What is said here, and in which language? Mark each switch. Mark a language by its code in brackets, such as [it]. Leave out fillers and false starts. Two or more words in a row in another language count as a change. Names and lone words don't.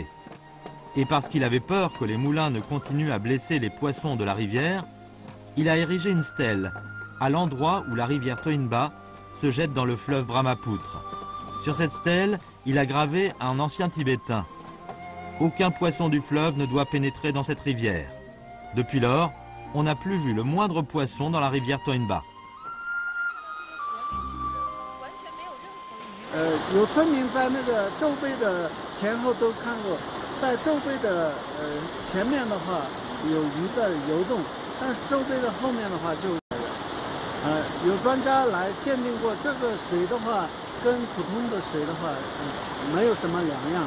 [fr] Et parce qu'il avait peur que les moulins ne continuent à blesser les poissons de la rivière, il a érigé une stèle à l'endroit où la rivière Toinba se jette dans le fleuve Brahmapoutre. Sur cette stèle, il a gravé un ancien tibétain. Aucun poisson du fleuve ne doit pénétrer dans cette rivière. Depuis lors, on n'a plus vu le moindre poisson dans la rivière Toinba. [zh] 有村民在那个宙碑的前后都看过，在宙碑的前面的话有鱼在游动，但是宙碑的后面的话就有专家来鉴定过，这个水的话跟普通的水的话没有什么两样。